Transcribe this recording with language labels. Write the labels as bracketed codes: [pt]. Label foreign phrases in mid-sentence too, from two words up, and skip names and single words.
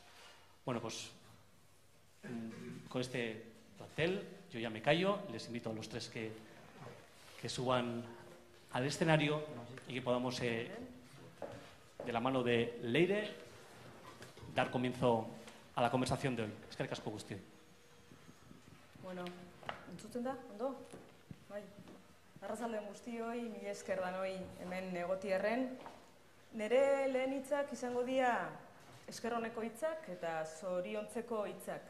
[es] Bueno, pues con este plantel yo ya me callo. Les invito a los tres que suban al escenario y que podamos, de la mano de Leire, dar comienzo a la conversación de hoy. [eu] Eskerrik asko guztioi. Bueno, entzuten da, ondo? Bai. Arratsalde guztioi, mila esker danoi hemen egotierren. Nere lehen hitzak izango dira esker honeko hitzak eta zoriontzeko hitzak.